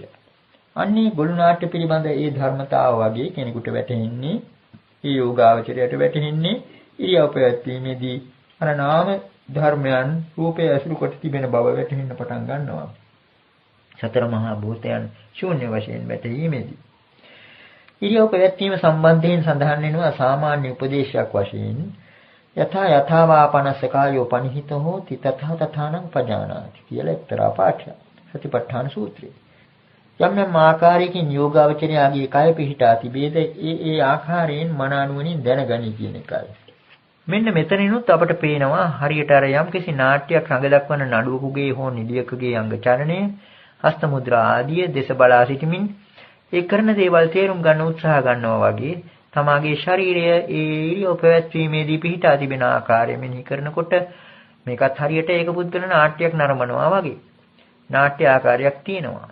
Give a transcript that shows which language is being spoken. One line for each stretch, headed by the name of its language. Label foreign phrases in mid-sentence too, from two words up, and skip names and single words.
Sinhala: අන්නේ ගොළු නාට්‍ය පිළිබඳ ඒ ධර්මතාව වගේ කෙනෙකුට වැටහෙන්නේ, ඒ යෝගාවචරයට වැටහෙන්නේ ඉරියව් පැවැත්වීමේදී අර නාම ධර්මයන් රූපය ඇසුරු කොට තිබෙන බව වැටහෙන්න පටන් ගන්නවා. සතර මහා භූතයන් ශූන්‍ය වශයෙන් වැටීමේදී ඉරියව් පැවැත්වීම සම්බන්ධයෙන් සඳහන් වෙනවා සාමාන්‍ය උපදේශයක් වශයෙන්
Pali: යථාවාපනස්ස කායෝ පනිහිතෝ හෝති තථා තථානං පජානාති
Sinhala: කියලා එක්තරා පාඨයක්. සතිපට්ඨාන සූත්‍රයේ යම් යම් ආකාරයකින් යෝගාවචරයාගේ කය පිහිටා තිබේද ඒ ආකාරයෙන් මන අනුවණින් දැනගනි කියන එකයි. මෙන්න මෙතනිනුත් අපට පේනවා හරියට අර යම්කිසි නාට්‍යයක් රඟ දක්වන නඩුවකගේ හෝ නිලියකගේ අංග චලනය, හස්ත මුද්‍රා ආදිය දේශ බලා සිටමින් ඒ කරන දේවල් තේරුම් ගන්න උත්සාහ ගන්නවා වගේ තමාගේ ශරීරය ඒ ඉරියව් පැවැත්වීමේදී පිහිටා තිබෙන ආකාරය මෙනෙහි කරනකොට මේකත් හරියට ඒක පුද්ගල නාට්‍යයක් නරඹනවා වගේ නාට්‍ය ආකාරයක් තියෙනවා.